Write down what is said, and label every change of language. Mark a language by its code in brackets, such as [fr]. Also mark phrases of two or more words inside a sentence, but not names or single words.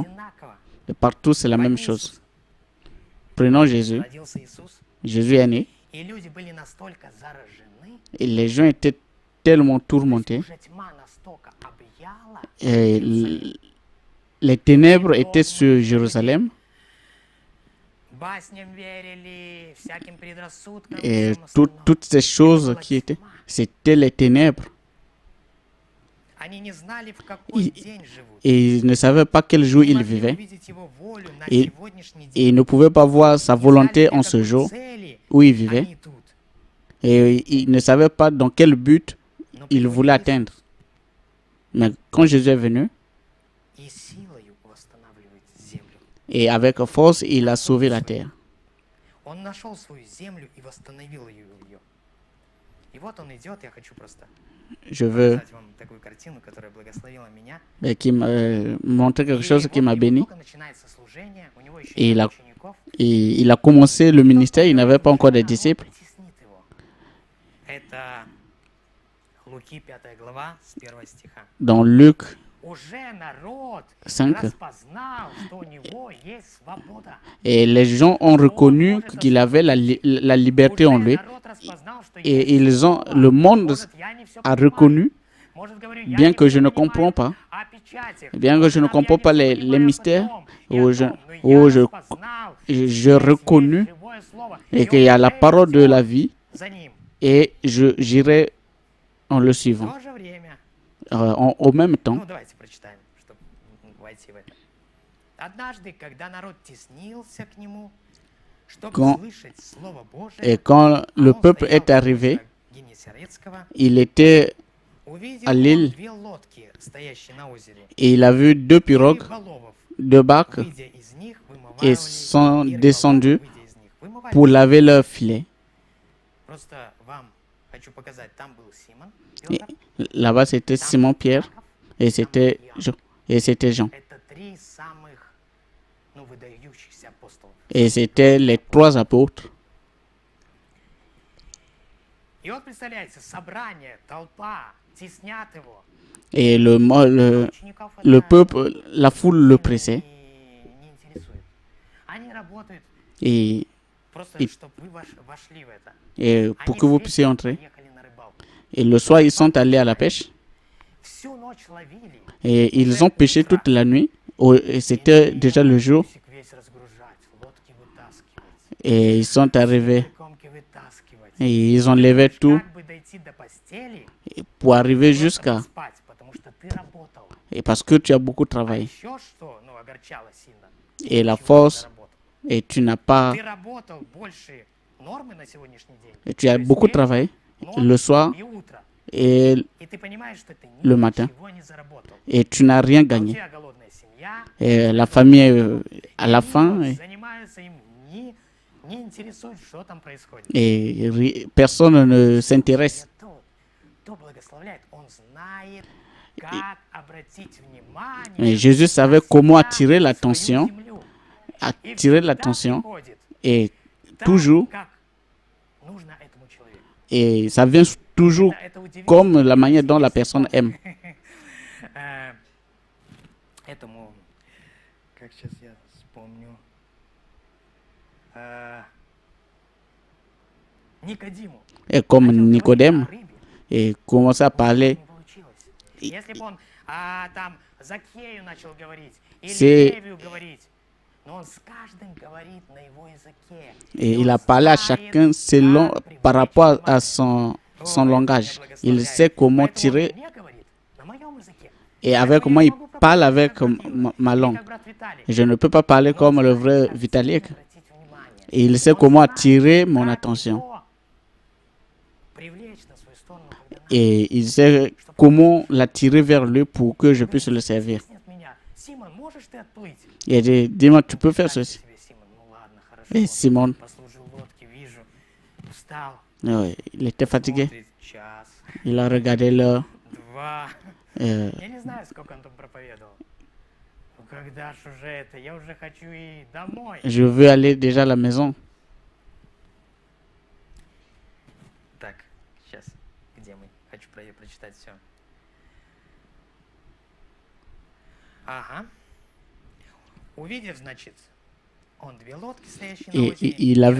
[ru] Везде одинаково. [fr] et partout c'est la même [ru] Возьми [fr] chose. [ru] Иисуса. [fr] Prenons Jésus. [ru] Родился Иисус, [fr] Jésus est né, [ru] и люди были настолько заражены, [fr] et les gens étaient tellement tourmentés, [ru] уже тьма настолько объяла, [fr] et [ru] Иерусалим. [fr] les ténèbres étaient sur Jérusalem, [ru] Басням верили, всяким предрассудкам, [fr] et [ru] всем остальному. [fr] toutes ces choses [ru] была [fr] qui étaient, [ru] тьма. [fr] c'était les ténèbres. [ru] Они не знали, в какой И- день живут. [fr] Et ils ne savaient pas quel jour [ru] Не [fr] ils [ru] могли [fr] vivaient, [ru] увидеть его волю на [fr] Et- [ru] сегодняшний [fr] et [ru] день. [fr] ils ne pouvaient pas voir sa [ru] Не [fr] volonté [ru] знали, [fr] en [ru] для [fr] ce [ru] какой [fr] jour [ru] цели [fr] où ils vivaient, [ru] они тут. [fr] et ils ne savaient pas dans quel but [ru] Но [fr] ils [ru] приходит [fr] voulaient [ru] Иисус, [fr] atteindre. Mais quand Jésus est venu, [ru] и силою восстанавливает землю. [fr] et avec force, il a sauvé la terre. [ru] Он нашел свою землю и восстановил ее. И вот он идет, я хочу просто [fr] Je veux [ru] показать вам такую картину, которая благословила меня. [fr] qui montrer quelque chose [ru] И [fr] qui [ru] вот [fr] m'a [ru] у него [fr] béni. [ru] только начинается служение, у него еще [fr] Et [ru] нет [fr] il a- [ru] учеников. [fr] Et il a commencé le ministère, il n'avait pas encore de disciples. [ru] Притеснит его. Это Луки 5 глава с 1 стиха. [fr] Dans Luc [ru] Уже народ [fr] 5, [ru] распознал, что у него есть свобода. [fr] et les gens ont reconnu qu'il avait la liberté en [ru] Уже [fr] lui, [ru] народ распознал, что [fr] et [ru] есть [fr] ils ont, [ru] свобода. [fr] le monde [ru] Может, я не всё [fr] a [ru] понимаю. [fr] reconnu, [ru] Может, говорю, я [fr] bien [ru] не [fr] que [ru] всё [fr] je ne [ru] понимаю [fr] comprends pas, [ru] о печатях. [fr] bien que je ne [ru] Может, я [fr] comprends [ru] не [fr] pas [ru] всё [fr] les [ru] понимаю о [fr] mystères, [ru] том и [fr] ou [ru] о [fr] je, [ru] том, но [fr] ou [ru] я [fr] je, [ru] распознал, [fr] je [ru] что здесь есть [fr] reconnus [ru] живое слово, [fr] et [ru] и [fr] qu'il y a la [ru] он [fr] parole de [ru] идет [fr] la vie, [ru] за ним. [fr] et j'irai en le [ru] В [fr] suivant. [ru] то же время, [fr] Au même temps, [ru] ну давайте прочитаем, чтобы войти в это. Однажды, когда народ теснился к нему, чтобы [fr] Quand- [ru] слышать Слово Божие, [fr] et quand le [ru] а он [fr] peuple [ru] стоял [fr] est arrivé, [ru] у Генесарецкого, [fr] il était [ru] увидел [fr] à [ru] он [fr] l'île, [ru] две лодки, стоящие на озере, [fr] et il a vu deux [ru] и [fr] pirogues, [ru] рыболовов, [fr] deux barques, [ru] выйдя из них, [fr] et [ru] вымывали, [fr] sont [ru] и рыболовы, [fr] descendus [ru] выйдя из них, вымывали. [fr] pour laver leurs filets. [ru] Просто вам хочу показать, там был Симон, [fr] Et [ru] Петр, [fr] là-bas, c'était [ru] там [fr] Simon [ru] был [fr] Pierre, [ru] Иаков, [fr] et c'était [ru] там был Иоанн. [fr] Jean. Et c'était Jean. [ru] Это три самых, ну, выдающихся апостолов. [fr] Et c'était les trois apôtres. [ru] И вот, представляете, собрание, толпа, теснят его. [fr] Et [ru] Учеников [fr] le [ru] это [fr] peuple, la foule le pressait. [ru] не интересует. Они работают [fr] Et, [ru] просто, И- чтобы вы вошли в это. [fr] et pour [ru] Они [fr] que vous [ru] весь [fr] puissiez [ru] день [fr] entrer. [ru] поехали на рыбалку. [fr] Et le soir, ils sont allés à la pêche. [ru] Всю ночь ловили. [fr] Et ils ont pêché toute la nuit. Et c'était déjà le jour. [ru] Усик весь разгружать, лодки вытаскивать, [fr] Et ils sont arrivés. [ru] комки вытаскивать. [fr] Et ils ont levé tout [ru] Как бы дойти до постели, [fr] pour arriver [ru] просто [fr] jusqu'à... [ru] поспать, потому что ты работал. [fr] Et parce que tu as beaucoup [ru] А [fr] travaillé. [ru] еще что, ну, огорчало сильно. [fr] Et la [ru] Ничего не [fr] force, [ru] заработал. [fr] et tu n'as pas... [ru] Ты работал больше нормы на сегодняшний день. [fr] Et tu as [ru] То есть [fr] beaucoup [ru] вечер, [fr] travaillé [ru] ночь [fr] le soir [ru] и утро. [fr] et, [ru] И ты понимаешь, что ты [fr] Le matin. [ru] ничего не заработал. [fr] et tu n'as rien [ru] А у [fr] gagné. [ru] тебя голодная семья. [fr] Et la famille, à la [ru] Они [fr] fin, [ru] вот занимаются им, не интересует, что там происходит. [fr] personne ne s'intéresse. [ru] И то благословляет, он знает, как обратить внимание [fr] Et Jésus savait comment attirer [ru] на свою [fr] l'attention, [ru] землю. И [fr] attirer [ru] всегда [fr] l'attention, [ru] приходит [fr] et [ru] так, [fr] toujours, [ru] как нужно этому человеку. [fr] et ça vient toujours [ru] Это удивительно. [fr] comme la manière dont la personne aime. [ru] Этому, как сейчас я вспомню, Никодиму. [fr] Et comme [ru] Начал говорить [fr] Nicodème, [ru] о рыбе. [fr] et commençait à [ru] У него [fr] parler, [ru] не получилось. Если бы он там Закхею начал говорить, или [fr] C'est- [ru] Левию говорить, но он с каждым говорит на его языке. [fr] et [ru] И [fr] il [ru] он [fr] a parlé à [ru] знает, [fr] chacun selon, [ru] как [fr] par [ru] привлечь [fr] rapport à [ru] внимание. [fr] son [ru] Ой, [fr] langage. [ru] меня [fr] Il [ru] благословляет. [fr] sait comment [ru] Поэтому он [fr] tirer [ru] мне говорит на моем языке. [fr] et avec [ru] Поэтому [fr] moi [ru] я [fr] il [ru] не могу [fr] parle [ru] проповедовать, [fr] avec [ru] как брат Юра, [fr] ma [ru] или [fr] langue. [ru] как брат Виталий. [fr] Je ne peux pas parler [ru] Но он [fr] comme le [ru] знает, [fr] vrai [ru] как [fr] Vitalik. [ru] сильно обратить внимание. [fr] Et il sait [ru] Он [fr] comment [ru] знает, [fr] attirer mon [ru] как [fr] attention. [ru] его привлечь на свою сторону, когда надо. [fr] Et il sait comment l'attirer vers lui pour que je puisse le servir. [ru] Стеснят меня. Симон, можешь ты отплыть? [fr] Il a dit, dis-moi, tu peux faire ceci. [ru] Себе, Симон, ну ладно, хорошо. [fr] Et Simon, [ru] Послужил лодке, вижу. Встал, [fr] il était fatigué. [ru] смотрит, час, [fr] Il a regardé l'heure. [ru] 2. Euh, Я не знаю, сколько он там проповедовал. Ну когда ж уже это? Я уже хочу и домой. [fr] je veux aller déjà à la maison. [ru] Так, сейчас. Где мы? Хочу прочитать все. Ага. Увидев, значит, он 2 лодки, стоящие на [fr] Et [ru] озере, [fr] il a